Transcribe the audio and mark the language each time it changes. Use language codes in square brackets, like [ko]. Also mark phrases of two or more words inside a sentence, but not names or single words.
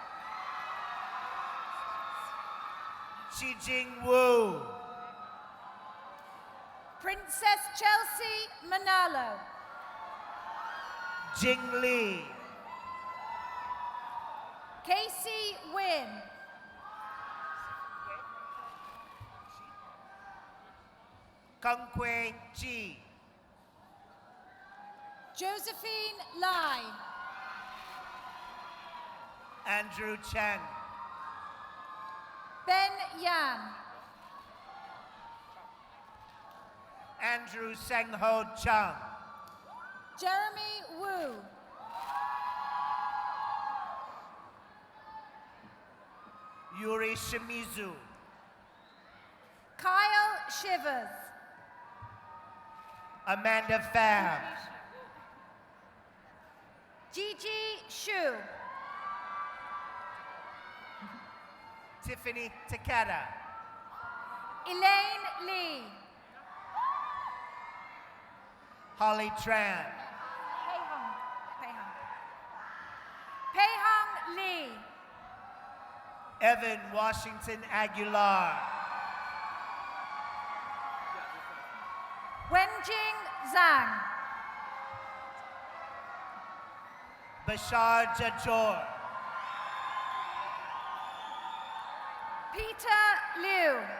[en] Xijing Wu. Princess Chelsea Manalo. Jing Lee. Casey Wynn. Kungkwe Chi. Josephine Lai. Andrew Chen. Ben Yan. Andrew Sengho Chung. Jeremy Wu. Yuri Shimizu. Kyle Shivers. Amanda Pham. Gigi Shu. Tiffany Takeda. Elaine Lee. Holly Tran. Pei Hong Lee. Evan Washington Aguilar. Wenjing Zhang. Bashar Jajor. Peter Liu.